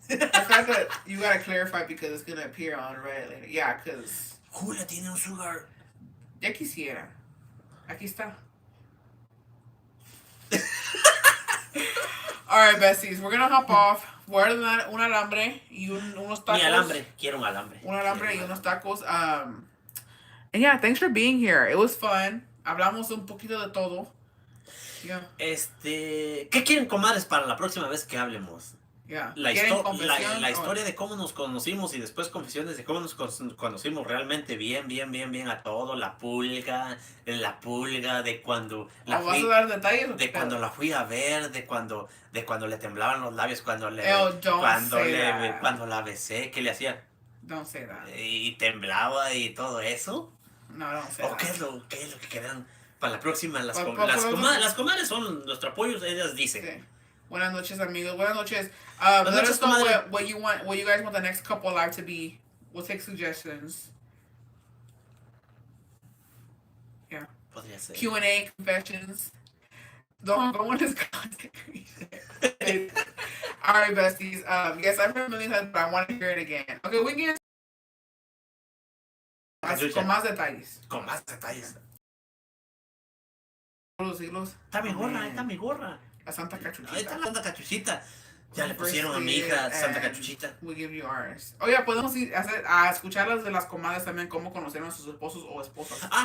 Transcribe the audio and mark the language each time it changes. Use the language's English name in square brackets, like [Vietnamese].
[English] The fact that you gotta clarify because it's gonna appear on Reddit later. Yeah, because... [Spanish] Julia tiene un sugar. Ya quisiera. Aquí está. [English] Alright, besties, we're gonna hop off. [Spanish] Voy a ordenar un alambre y unos tacos. Quiero un alambre. Un alambre y unos tacos. [English] And yeah, thanks for being here. It was fun. [Spanish] Hablamos un poquito de todo. [English] Yeah. [Spanish] ¿Qué quieren, comadres, para la próxima vez que hablemos? [English] Yeah. [Spanish] La historia de cómo nos conocimos y después confesiones de cómo nos conocimos realmente bien a todo. La pulga, de cuando la fui, ¿vas a dar detalles? De cuando la fui a ver, de cuando le temblaban los labios cuando la besé, que le hacía. [English] Don't say that. [Spanish] Y temblaba y todo eso. [English] No, don't say that. [Spanish] ¿Qué es lo que quedan? Para la próxima, las comadres son nuestro apoyo, ellas dicen. Sí. Buenas noches, amigos. Buenas noches. [English] Let us know what you guys want the next couple live to be. We'll take suggestions. Yeah. [Spanish] Podría ser. [English] Q&A, confessions. Don't go on his content creation. Alright, besties. Yes, I've heard a million times, but I want to hear it again. Okay, we can get [Spanish] con más detalles. Con más detalles. Los hilos. Está mi gorra. La Santa Cachuchita. Ahí está la Santa Cachuchita. Ya le pusieron a mi hija Santa Cachuchita. [English] We give you ours. [Spanish] Oye, podemos ir a escuchar las de las comadres también, cómo conocieron a sus esposos o esposas.